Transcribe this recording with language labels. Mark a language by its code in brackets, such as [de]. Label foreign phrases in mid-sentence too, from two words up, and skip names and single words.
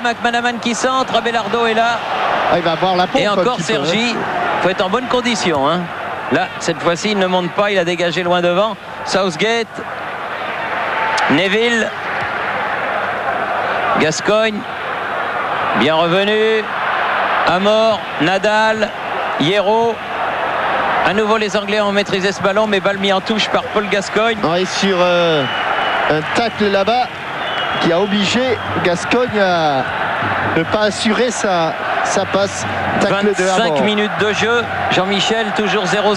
[fr] McManaman qui centre. Abelardo est là. Il va avoir la pompe. Et encore Sergi. Il faut être en bonne condition. Hein. Là, cette fois-ci, il ne monte pas. Il a dégagé loin devant. Southgate. Neville. Gascogne. Bien revenu. Amor. Nadal. Hierro. À nouveau, les Anglais ont maîtrisé ce ballon, mais balle mis en touche par Paul Gascogne. Et sur un tacle là-bas qui a obligé Gascogne à ne pas assurer sa passe. Tacle 25 minutes de jeu. Jean-Michel, toujours 0-0.